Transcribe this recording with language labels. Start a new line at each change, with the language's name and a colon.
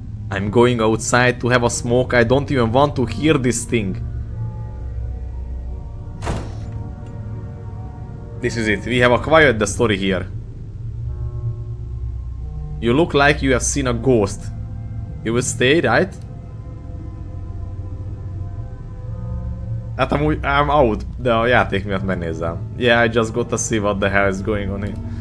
English: I'm going outside to have a smoke. I don't even want to hear this thing. This is it. We have acquired the story here. You look like you have seen a ghost. You will stay, right?
Hungarian: Hát amúgy
English: I'm out,
Hungarian: de a játék miatt megnézem.
English: Yeah, I just got to see what the hell is going on here.